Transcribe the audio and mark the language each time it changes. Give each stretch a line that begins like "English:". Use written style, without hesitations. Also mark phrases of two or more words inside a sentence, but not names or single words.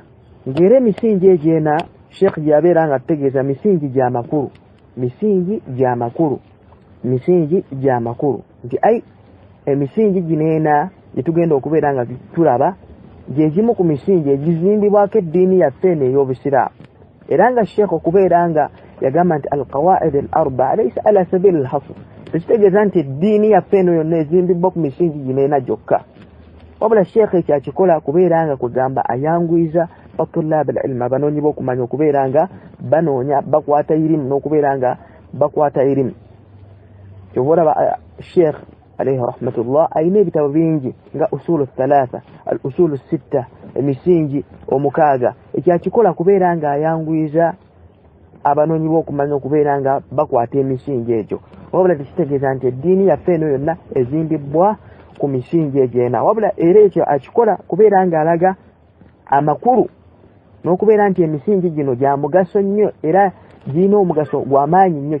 Ganda: ng'era emisingi egyo ena sheikh yabeera nga ategeeza misingi gya makulu nti emisingi gino ena gyetugenda okubeera nga tulaba gyegimu ku misingi egizimbibwako eddiini yaffe eno ey'obusiraamu. era nga sheikh okubeera nga yagamba nti
Arabic: القواعد الأربعة ليست على سبيل الحصر,
Ganda: tekitegeeza nti eddiini yaffe eno yonna ezimbibwa ku misingi gino ena gyokka, wabula sheikh ekyakikola kubeera nga kugamba ayanguyiza
Arabic: طلاب العلم,
Ganda: abanoonyi b'okumanya okubeera nga banoonya bakwata irimu n'okubeera nga bakwata irimu. kyova olaba sheikh
Arabic: عليه رحمة الله
Ganda: ayina ebitabo bingi nga usulu thalatha, al usulu sitta, emisingi omukaaga. ekyakikola kubeera nga ayanguyiza abanoonyi b'okumanya okubeera nga bakwata emisingi egyo, wabula tekitegeeza nti eddiini yaffe eno yonna ezimbibwa ku misingi egyo ena, wabula era ekyo akikola kubeera nga alaga amakulu n'okubeera nti emisingi gino gya mugaso nnyo era girina omugaso gw'amaanyi nnyo.